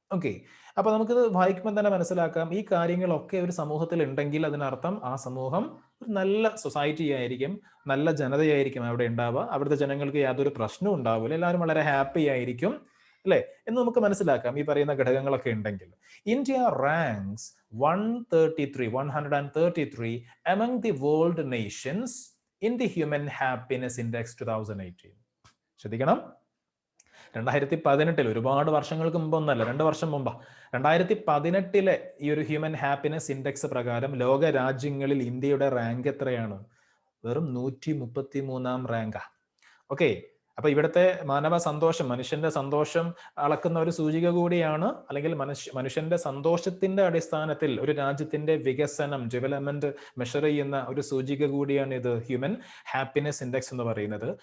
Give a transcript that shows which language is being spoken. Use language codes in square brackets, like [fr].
[ml] Okay, അപ്പൊ നമുക്കിത് വായിക്കുമ്പോൾ തന്നെ മനസ്സിലാക്കാം, ഈ കാര്യങ്ങളൊക്കെ ഒരു സമൂഹത്തിൽ ഉണ്ടെങ്കിൽ അതിനർത്ഥം ആ സമൂഹം ഒരു നല്ല സൊസൈറ്റി ആയിരിക്കും, നല്ല ജനതയായിരിക്കും അവിടെ ഉണ്ടാവുക. അവിടുത്തെ ജനങ്ങൾക്ക് യാതൊരു പ്രശ്നവും ഉണ്ടാവില്ല, എല്ലാവരും വളരെ ഹാപ്പി ആയിരിക്കും, അല്ലെ എന്ന് നമുക്ക് മനസ്സിലാക്കാം ഈ പറയുന്ന ഘടകങ്ങളൊക്കെ ഉണ്ടെങ്കിൽ. [en] India ranks 133 among the world nations in the Human Happiness Index 2018. [ml] ശ്രദ്ധിക്കണം, 2018, ഒരുപാട് വർഷങ്ങൾക്ക് മുമ്പൊന്നല്ല, 2 വർഷം മുമ്പാ, 2018 ഈ ഒരു ഹ്യൂമൻ ഹാപ്പിനെസ് ഇൻഡെക്സ് പ്രകാരം ലോക രാജ്യങ്ങളിൽ ഇന്ത്യയുടെ റാങ്ക് എത്രയാണ്? വെറും 133ാം റാങ്കാ. ഓക്കെ, അപ്പൊ ഇവിടുത്തെ മാനവ സന്തോഷം, മനുഷ്യന്റെ സന്തോഷം അളക്കുന്ന ഒരു സൂചിക കൂടിയാണ്, അല്ലെങ്കിൽ മനുഷ്യന്റെ സന്തോഷത്തിന്റെ അടിസ്ഥാനത്തിൽ ഒരു രാജ്യത്തിന്റെ വികസനം, ഡെവലപ്മെന്റ് മെഷർ ചെയ്യുന്ന ഒരു സൂചിക കൂടിയാണ് ഇത് ഹ്യൂമൻ ഹാപ്പിനെസ് ഇൻഡെക്സ് എന്ന് പറയുന്നത്.